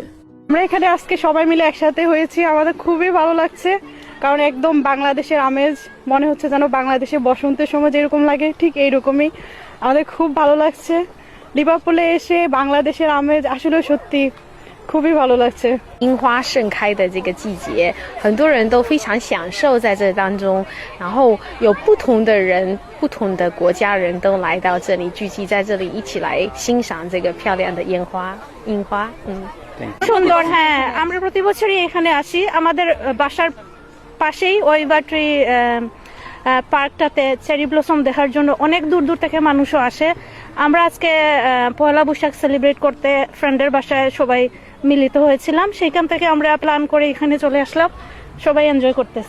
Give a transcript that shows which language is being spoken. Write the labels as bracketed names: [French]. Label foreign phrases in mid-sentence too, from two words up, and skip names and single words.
[Bangla] আমরা এখানে আজকে সবাই মিলে একসাথে হয়েছি, আমাদের খুবই ভালো লাগছে, কারণ একদম বাংলাদেশের আমেজ মনে হচ্ছে যেন বাংলাদেশে বসন্তের সময় যেরকম লাগে ঠিক এইরকমই আমাদের খুব ভালো লাগছে। লিভারপুলে এসে বাংলাদেশের আমেজ আসলে সত্যি খুবই ভালো লাগছে। [Chinese] 樱花盛开的这个季节，很多人都非常享受在这当中，然后有不同的人、不同的国家人都来到这里，聚集在这里，一起来欣赏这个漂亮的樱花。 [Bangla] সুন্দর। হ্যাঁ, আমরা প্রতি বছরই এখানে আসি। আমাদের বাসার পাশেই উইবারট্রি পার্কটাতে [English] cherry blossom [Bangla] দেখার জন্য অনেক দূর দূর থেকে মানুষও আসে। আমরা আজকে পয়লা বৈশাখ সেলিব্রেট করতে ফ্রেন্ডের বাসায় সবাই মিলিত হয়েছিলাম, সেইখান থেকে আমরা প্ল্যান করে এখানে চলে আসলাম, সবাই এনজয় করতেছি।